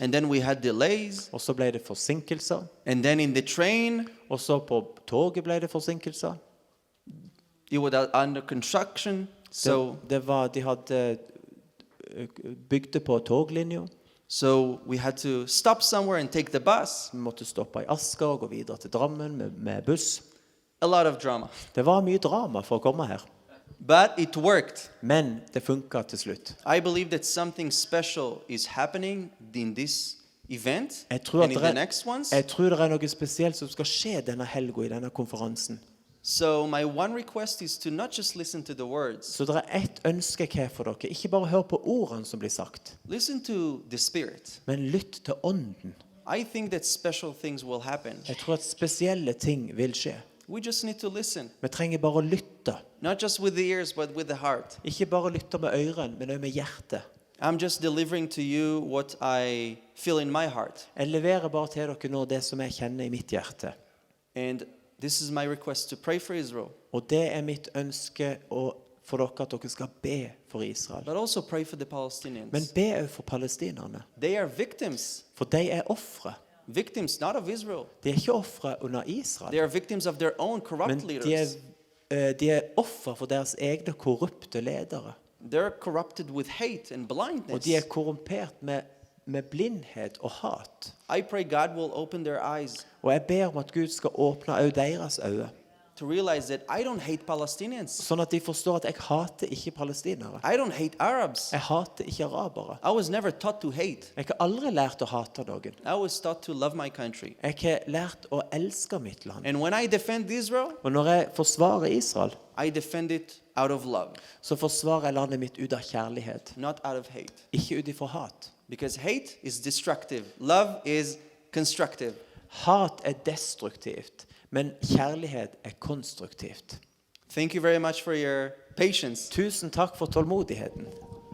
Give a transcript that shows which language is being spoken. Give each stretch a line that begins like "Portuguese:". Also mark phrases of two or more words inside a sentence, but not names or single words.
English: and then we had delays,
Norwegian: og så ble det forsinkelser,
English: and then in the train,
Norwegian: og så på toget ble det forsinkelser.
English: it was under construction, so
Norwegian: De hadde bygde på toglinja.
English: we had to stop somewhere and take the bus.
Norwegian: Vi måtte stoppe i Asker og gå videre til Drammen med buss.
English: A lot of drama.
Norwegian: Det var mye drama for å komme her,
English: But it worked.
Norwegian: men det funket til slutt.
English: I believe that something special is happening in this event
Norwegian: Jeg tror,
English: and in the next ones.
Norwegian: jeg tror det er noe spesielt som skal skje denne helgen i denne konferansen.
English: So my one request is to not just listen to the words.
Norwegian: Så det er ett ønske her for dere. Ikke bare hør på ordene som blir sagt,
English: Listen to the Spirit.
Norwegian: men lytt til ånden.
English: I think that special things will happen.
Norwegian: Jeg tror at spesielle ting vil skje.
English: We just need to listen.
Norwegian: Vi trenger bare å lytte.
English: Not just with the ears, but with the heart.
Norwegian: Ikke bare lytte med ørene, men også med hjertet.
English: I'm just delivering to you what I feel in my heart.
Norwegian: Jeg leverer bare til dere nå det som jeg kjenner i mitt hjerte.
English: And this is my request to pray for Israel,
Norwegian: Og det er mitt ønske for dere at dere skal be for Israel.
English: but also pray for the Palestinians.
Norwegian: Men be også for palestinerne.
English: They are victims.
Norwegian: For de er ofre.
English: Victims not of Israel.
Norwegian: De er ikke ofre under
English: They Israel. are victims of their own corrupt Men leaders.
Norwegian: de er ofre for deres egne korrupte ledere.
English: They're corrupted with hate and Og blindness.
Norwegian: de er korrumpert med blindhet og hat.
English: I pray God will open their eyes
Norwegian: Og jeg ber om at Gud skal åpne også deres øyne,
English: to realize that I don't hate Palestinians.
Norwegian: sånn at de forstår at jeg hater ikke palestinere.
English: I don't hate Arabs.
Norwegian: Jeg hater ikke arabere.
English: I was never taught to hate.
Norwegian: Jeg har aldri lært å hate noen.
English: I was taught to love my country.
Norwegian: Jeg har lært å elske mitt land.
English: And when I defend Israel,
Norwegian: Og når jeg forsvarer Israel,
English: I defend it out of love,
Norwegian: så forsvarer jeg landet mitt ut av kjærlighet,
English: not out of hate.
Norwegian: ikke ut ifra hat.
English: Because hate is destructive. Love is constructive.
Norwegian: Hat er destruktivt, men kjærlighet er konstruktivt.
English: Thank you very much for your patience.
Norwegian: Tusen takk for tålmodigheten.